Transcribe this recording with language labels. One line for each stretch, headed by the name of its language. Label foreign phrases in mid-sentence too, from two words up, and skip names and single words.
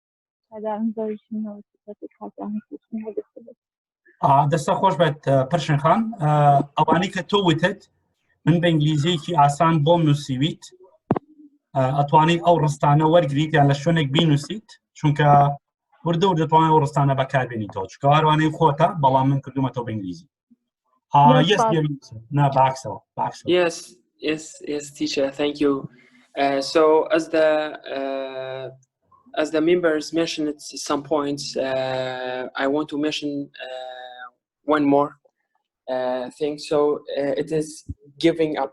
Central Kurdish: دەستە خۆش بێت پرشن خان ئەوانەی کە تۆ وتت من بە ئینگلیزیەکی ئاسان بۆم نووسیویت ئەتوانیت ئەو ڕستانە وەرگریت یان لە شوێنێک بینووسیت چونکە وردە و دەتوانێت ئەو ڕستانە بەکاربێنیتەوە چونکە هەروانەی خۆتە بەڵام من کردومەتەوە بە ئینگلیزی نا باکسەوە
English: Yes, teacher, thank you. So as the members mentioned some points, I want to mention one more thing. So it is giving up.